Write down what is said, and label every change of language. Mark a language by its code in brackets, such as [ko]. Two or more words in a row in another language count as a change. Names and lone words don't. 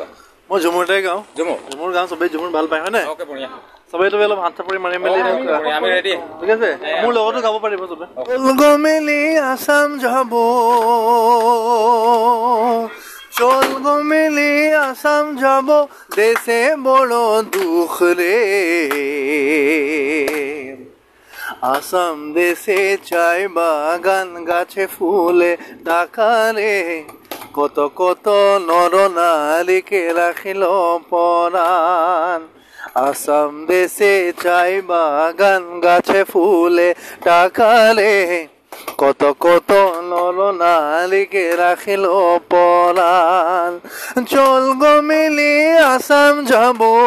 [as] মই ঝুমুৰতে গাওঁ ঝুমুৰ গাওঁ চবেই ঝুমুৰ ভাল পায় হয়নে সবেই তুমি অলপ হাত চাপৰি মাৰি মেলি আমি ৰেডি ঠিক আছে মোৰ লগতো গাব পাৰিব চবে [bn] চল মেলি আসাম যাব চল মেলি আসাম যাব দেশে বড় দুখ রে আসাম দেশে চাই বাগান গাছে ফুলে ঢাকা রে কত কত নরনারীকে রাখিল পরাণ আসাম দেশে চাই বাগান গাছে ফুলে টাকালে কত কত নরনারীকে রাখিল পরাণ চল গো মিলি আসাম যাব